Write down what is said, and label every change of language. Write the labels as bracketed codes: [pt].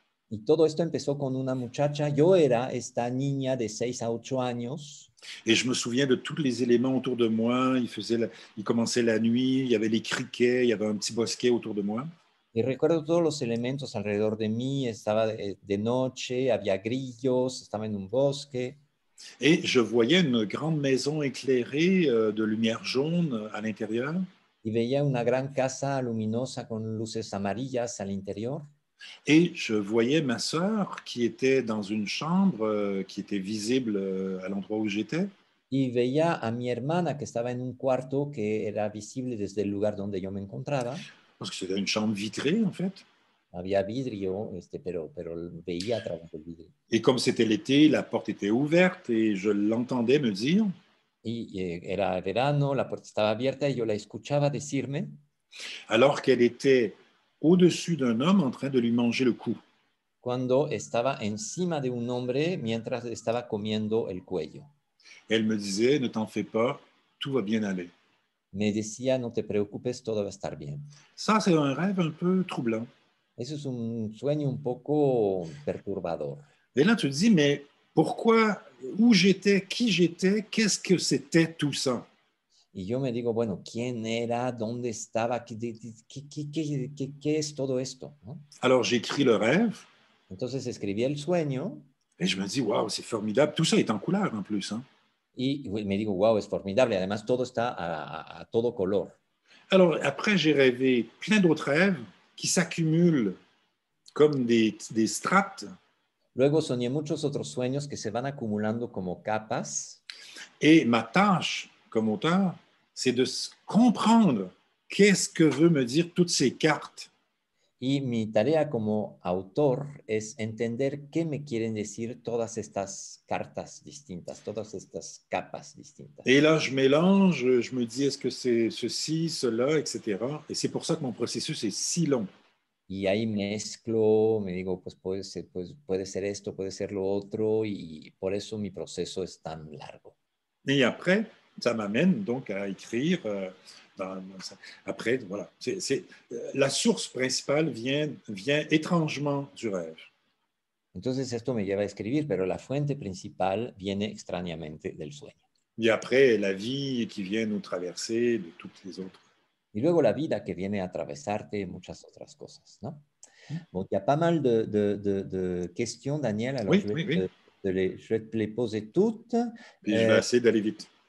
[es] Y todo esto empezó con una muchacha, yo era esta niña de 6 a 8 años. [fr] Et je me souviens de tous les éléments autour de moi. Il commençait la nuit, il y avait les criquets, il y avait un petit bosquet autour de moi. [es] Y recuerdo todos los elementos alrededor de mí, estaba de noche, había grillos, estaba en un bosque. [fr] Et je voyais une grande maison éclairée de lumière jaune à l'intérieur. [es] Y veía una gran casa luminosa con luces amarillas al interior. [fr] Et je voyais ma sœur qui était dans une chambre qui était visible à l'endroit où j'étais. [es] Y veía a mi hermana que estaba en un cuarto que era visible desde el lugar donde yo me encontraba. [fr] Parce que c'était une chambre vitrée, en fait. [es] Había vidrio, pero veía a través del vidrio. [fr] Et comme c'était l'été, la porte était ouverte et je l'entendais me dire. [es] Y era verano, la puerta estaba abierta y yo la escuchaba decirme. [fr] Alors qu'elle était au-dessus d'un homme en train de lui manger le cou. [es] Cuando estaba encima de un hombre mientras estaba comiendo el cuello. [fr] Elle me disait, ne t'en fais pas, tout va bien aller. [es] Me decía, no te preocupes, todo va a estar bien. [fr] Ça, c'est un rêve un peu troublant. [es] Eso es un sueño un poco perturbador. [fr] Et là, tu te dis, mais pourquoi, où j'étais, qui j'étais, qu'est-ce que c'était tout ça? [es] Y yo me digo, bueno, ¿quién era? ¿Dónde estaba? ¿Qué es todo esto? ¿No? [fr] Alors, j'écris le rêve. [es] Entonces escribí el sueño. [fr] Et je me dis, waouh, c'est formidable. Tout ça est en couleur en plus. Hein? [es] Y me digo, wow, es formidable. Además, todo está a todo color. [fr] Alors, après, j'ai rêvé plein d'autres rêves qui s'accumulent comme des strates. [es] Luego soñé muchos otros sueños que se van acumulando como capas. [fr] Et ma tâche comme auteur, c'est de comprendre qu'est-ce que veut me dire toutes ces cartes. [es] Y mi tarea como autor es entender qué me quieren decir todas estas cartas distintas, todas estas capas distintas. [fr] Et là, je mélange, je me dis, est-ce que c'est ceci, cela, etc. Et c'est pour ça que mon processus est si long. [es] Y ahí mezclo, me digo, pues puede ser esto, puede ser lo otro, y por eso mi proceso es tan largo. [fr] Et après, ça m'amène donc à écrire. Après, voilà. La source principale vient étrangement du rêve. [es] Entonces esto me lleva a escribir, pero la fuente principal viene extrañamente del sueño. [fr] Et après, la vie qui vient nous traverser de toutes les autres. [es] Y luego la vida que viene a atravesarte y muchas otras cosas, ¿no? [fr] Bon, il y a pas mal de questions, Daniel. Alors, oui, oui. je vais te les poser toutes. Puis je vais essayer d'aller vite.